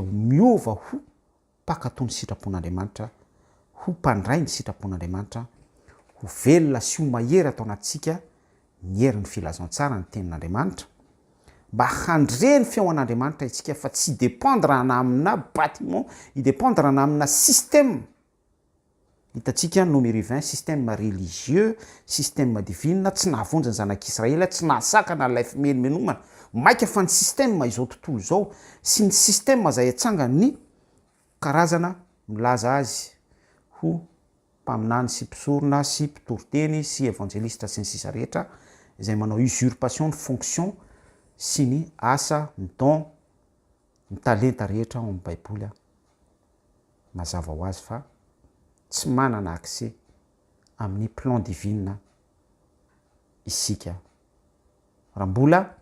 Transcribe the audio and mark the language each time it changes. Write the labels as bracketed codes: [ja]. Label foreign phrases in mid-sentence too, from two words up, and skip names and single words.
[mg] miova ho mpakatoa ny sitrapon'Andriamanitra, ho mpandray ny sitrapon'Andriamanitra, ho velona sy ho mahery atao anatintsika ny herin'ny filazantsara ny tenin'Andriamanitra, mba handre ny feo an'Andriamanitra itsika fa tsy dépendre na amina bâtiment, idépendre na amina système hitantsika numéro 20 [fr] système religieux système divine [mg] tsy nahavonjany zanak'Israely tsy nahasakana lay fimenomenomana maika fa ny système izao tontolo zao sy ny système zay atsanga ny karazana milaza azy ho mpaminany sy mpisorona sy mpitoroteny sy évangéliste sy ny sisa rehetra izay manao [fr] usurpation de fonction [mg] sy ny asa ny don ny talenta rehetra ao amin'ny baiboly mazava ho azy fa tsy manana accès amin'ny [fr] plan divine [mg] isika raha mbola